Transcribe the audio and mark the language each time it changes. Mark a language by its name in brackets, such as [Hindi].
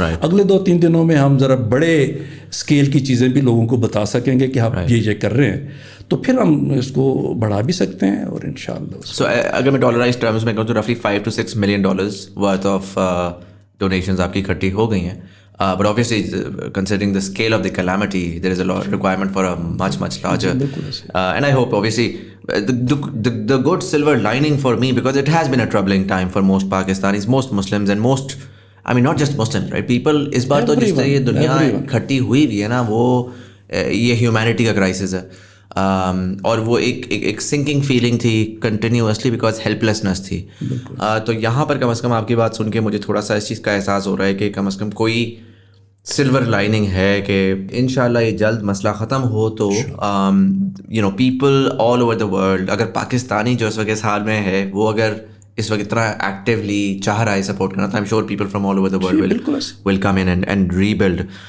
[Urdu] اگلے 2-3 دنوں میں ہم ذرا بڑے اسکیل کی چیزیں بھی لوگوں کو بتا سکیں گے کہ آپ یہ کر رہے ہیں تو پھر ہم اس کو بڑھا بھی سکتے ہیں اور انشاءاللہ. سو اگر میں ڈالرائز ٹرمز میں کہوں تو رفلی [English] $5 to $6 million [Urdu] worth of donations آپ کی اکٹھی ہو گئی ہیں. [English] But obviously, considering the scale of the calamity, there is a lot requirement for a much larger. And I hope, obviously, the good silver lining for me, because it has been a troubling time for most Pakistanis, most Muslims, and most, I mean, not just Muslims, right? People, [Urdu] اس بار تو جس طرح یہ دنیا کھٹی ہوئی بھی ہے نا وہ یہ ہیومینٹی کا کرائسس ہے. اور وہ ایک سنکنگ فیلنگ تھی کنٹینیوسلی بیکاز ہیلپلیسنس تھی. تو یہاں پر کم از کم آپ کی بات سن کے مجھے تھوڑا سا اس چیز کا احساس ہو رہا ہے کہ کم از کم کوئی سلور لائننگ ہے کہ انشاءاللہ یہ جلد مسئلہ ختم ہو تو [English] people all over the world, [Urdu] اگر پاکستانی جو اس وقت اس حال میں ہے وہ اگر اس وقت اتنا ایکٹیولی چاہ رہا ہے سپورٹ کرنا تو [English] I am sure people from all over the world will come in and rebuild.